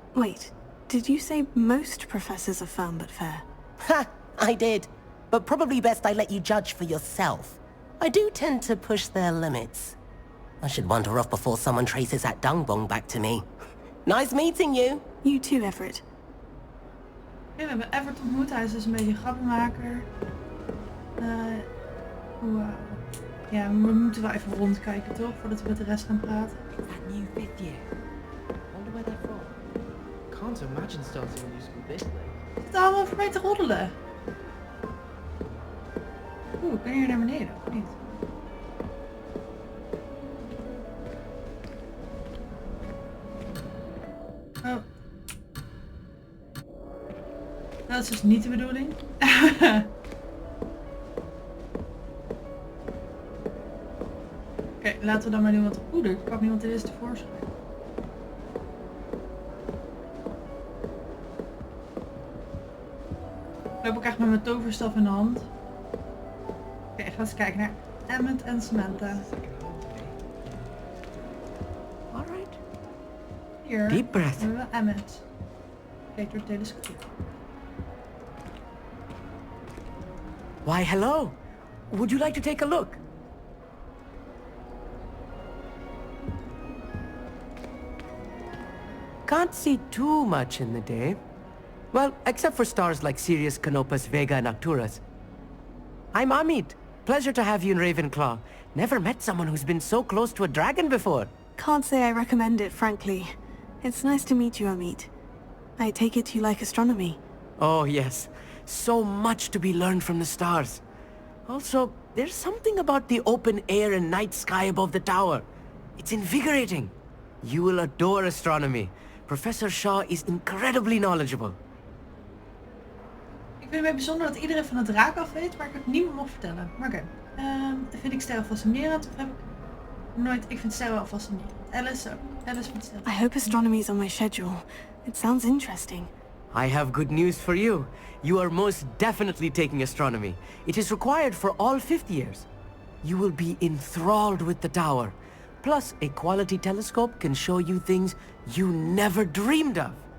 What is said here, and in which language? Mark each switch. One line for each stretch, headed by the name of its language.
English: Wait, did you say most professors are firm but fair? Ha! I did. But probably best I let you judge for yourself. I do tend to push their limits. I should wander off before someone traces that dung bomb back to me. Nice meeting you. You too, Everett.
Dutch: Ja, we hebben Everett ontmoet. Hij is dus een beetje een grappenmaker. Wauw. Ja, we moeten wel even rondkijken toch? Voordat we met de rest gaan praten.
English: That new 5th year. Wonder where they're from. Can't imagine starting a new school this late.
Dutch: Het is allemaal voor mij te roddelen. Oeh, ik ben hier naar beneden, of niet? Oh. Dat is dus niet de bedoeling. Oké, laten we dan maar doen wat... Oeh, er kwam iemand in tevoorschijn. Ik loop ook echt met mijn toverstaf in de hand. Oké, gaan we eens kijken naar Emmett en Samantha.
English: Alright.
Dutch: Hier
English: Deep breath.
Dutch: hebben we Emmett. Kijk door het telescoop.
English: Why, hello. Would you like to take a look? Can't see too much in the day. Well, except for stars like Sirius, Canopus, Vega, and Arcturus. I'm Amit. Pleasure to have you in Ravenclaw. Never met someone who's been so close to a dragon before. Can't say I recommend it, frankly. It's nice to meet you, Amit. I take it you like astronomy. Oh, yes. So much to be learned from the stars. Also, there's something about the open air and night sky above the tower. It's invigorating. You will adore astronomy. Professor Shaw is incredibly knowledgeable.
Dutch: Ik vind het bijzonder dat iedereen van het raak af weet, maar ik het niemand mag vertellen. Maar oké. Vind ik sterren fascinerend of heb ik nooit... Ik vind sterren wel fascinerend. Alice ook. Alice vindt sterren.
English: I hope astronomy's on my schedule. It sounds interesting. I have good news for you. You are most definitely taking astronomy. It is required for all 5th years. You will be enthralled with the tower. Plus, a quality telescope can show you things you never dreamed of.